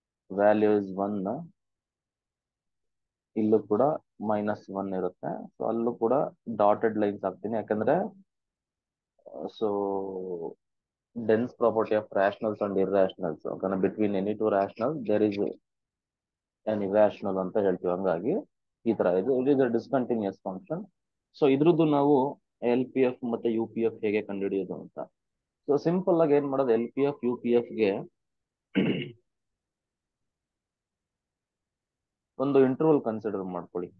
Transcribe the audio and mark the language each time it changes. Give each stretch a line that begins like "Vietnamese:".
English: Value is 1.
Kannada: ಇಲ್ಲೂ ಕೂಡ -1 ಇರುತ್ತೆ. ಸೊ ಅಲ್ಲೂ ಕೂಡ ಡಾಟೆಡ್ ಲೈನ್ಸ್ ಹಾಕ್ತೀನಿ, ಯಾಕಂದ್ರೆ
English: So dense property of rationals and irrationals. Between any two rationals there is an irrational
Kannada: ಅಂತ ಹೇಳ್ತೀವಿ. ಹಂಗಾಗಿ ಈ ತರ ಇದು
English: Is a discontinuous function.
Kannada: So ಇದ್ರದ್ದು ನಾವು ಎಲ್ ಪಿ ಎಫ್ ಮತ್ತೆ ಯು ಪಿ ಎಫ್ ಹೇಗೆ ಕಂಡುಹಿಡಿಯೋದು ಅಂತ. ಸೊ ಸಿಂಪಲ್ ಆಗಿ ಏನ್ ಮಾಡೋದು, L P F U P F ಗೆ ಒಂದು ಇಂಟರ್ವಲ್ ಕನ್ಸಿಡರ್ ಮಾಡ್ಕೊಳ್ಳಿ.